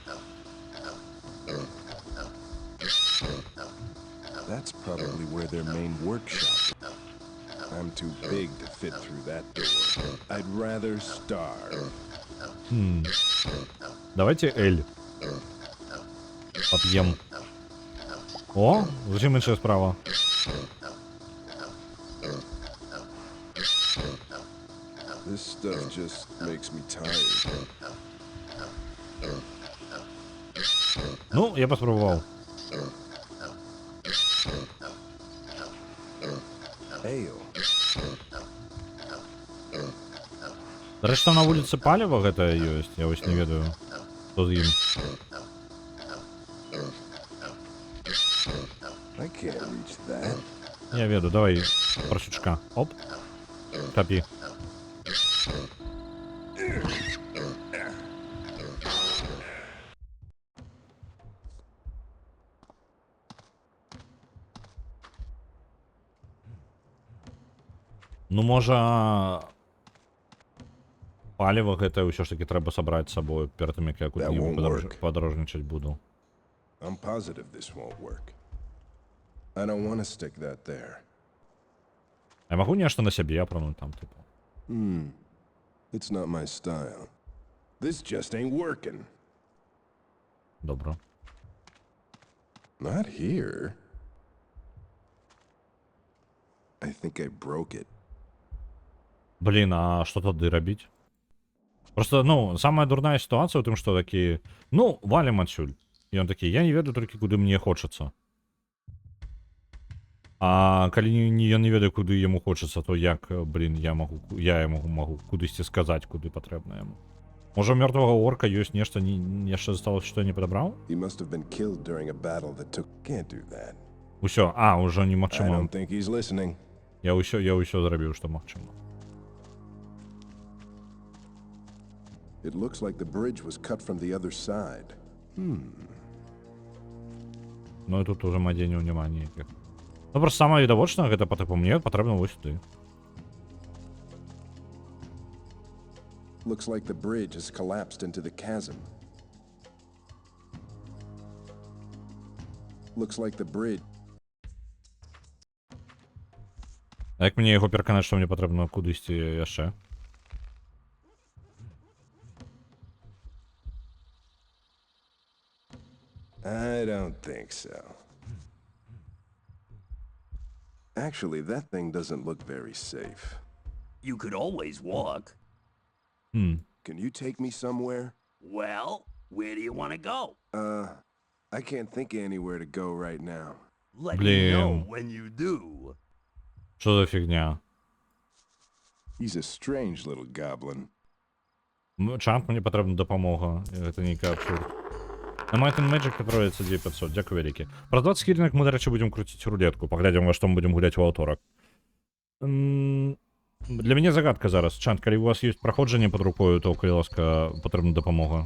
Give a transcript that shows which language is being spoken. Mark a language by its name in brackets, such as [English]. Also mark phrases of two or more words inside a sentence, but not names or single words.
[English] That's probably where their main workshop is. I'm too big to fit through that door. I'd rather starve. [Ukrainian] Давайте Эль. Поп'єм. О, зовсім інша справа. [English] This stuff just makes me tired. [Ukrainian] Ну, я поспробував. [English] Ale. [Ukrainian] До речі, [Belarusian] там на вулиці паліва гэта ёсць, я ось не ведаю. Што з ім? [English] I can't reach that. [Belarusian] Я ведаю, давай паршучка. Оп. Капі. Ну, можа... Паліва гэта ўсё ж таки трэба сабраць з сабою перад тым, як я куды-небудзь падарожнічаць буду. [English] I'm positive this won't work. I don't want to stick that there. [Belarusian] Я магу нешта на сябе апрануць там, типу. [English] It's not my style. This just ain't working. [Belarusian] Добра. [English] Not here. I think I broke it. [Belarusian] Блін, а што тады рабіць? Просто, ну, самая дурная сітуацыя ў тым, што такі, ну, валім адсюль. І ён такі, я не ведаю толькі, куды мне хочацца. А калі ён не ведае, куды яму хочацца, то як, блін, я яму магу кудысьці сказаць, куды патрэбна яму. Можа, у мёртвага орка ёсць нешта, яшчэ засталося, што я не падабраў? [English] He must have been killed during a battle that took... Can't do that. [Belarusian] Усё, ўжо [English] I [Belarusian] немагчыма. [English] don't think he's listening. [Belarusian] Я ўсё зрабіў, што магчыма. [English] It looks like the bridge was cut from the other side. [Belarusian] Ну і тут уже мадзенняў няма ніякіх. Ну просто самае відавочнае, гэта па тыпу мне патрэбна вось сюды. [English] Looks like the bridge has collapsed into the chasm. Looks like the bridge... [Belarusian] А як мне яго пераканаць, што мне патрэбна кудысьці яшчэ? [English] I don't think so. Actually, that thing doesn't look very safe. You could always walk. Can you take me somewhere? Well, where do you want to go? I can't think of anywhere to go right now. Let me know [Russian] Блин. [English] when you do. [Ukrainian] Що за фігня? [English] He's a strange little goblin. [Ukrainian] Чант, мені потрібна допомога. Це нейкий абсурд. На Might and Magic троїться 2500, дякую велике. Про 20 хвилинок ми, до речі, будемо крутити рулетку. Поглядимо, во що ми будемо гуляти в авторок. Для мене загадка зараз. Чант, коли у вас є проходження під рукою, то, коли ласка, потрібна допомога.